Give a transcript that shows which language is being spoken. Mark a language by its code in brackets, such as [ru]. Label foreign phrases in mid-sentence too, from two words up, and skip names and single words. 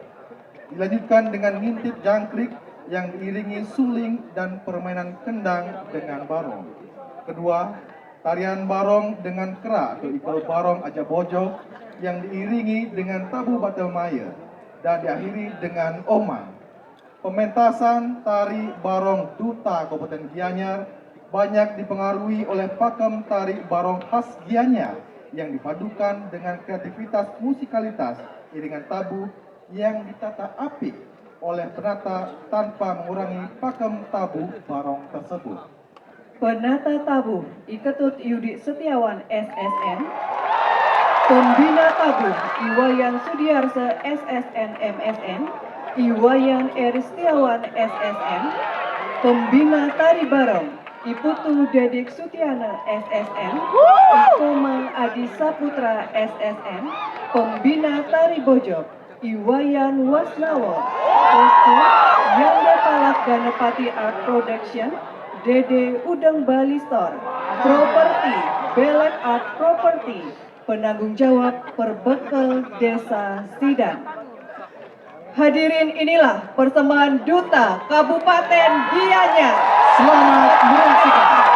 [id] Dilanjutkan dengan ngintip jangkrik yang diiringi suling dan permainan kendang dengan barong. Kedua, tarian barong dengan kera atau ikal barong aja bojok yang diiringi dengan tabu batelmaya dan diakhiri dengan omang. Pementasan tari barong Duta Kabupaten Gianyar banyak dipengaruhi oleh pakem tari barong khas Gianyar yang dipadukan dengan kreativitas musikalitas iringan tabu yang ditata apik oleh penata tanpa mengurangi pakem tabu barong tersebut. Penata tabuh Iketut Yudi Setiawan SSN, Pembina tabuh Iwayan Sudiarsa SSN MSN, Iwayan Eristiawan SSN, Pembina Tari Barong Iputu Dedik Sutiana SSN, Ikomang Adi Saputra SSN, Pembina Tari Bojok Iwayan Wasnawo, Kostum Yanda Palak Ganepati Art Production, Dede Udang Bali Store, Properti Belek Art Property, penanggung jawab Perbekel Desa Sidang. Hadirin, inilah persembahan Duta Kabupaten Gianyar. Selamat menyaksikan.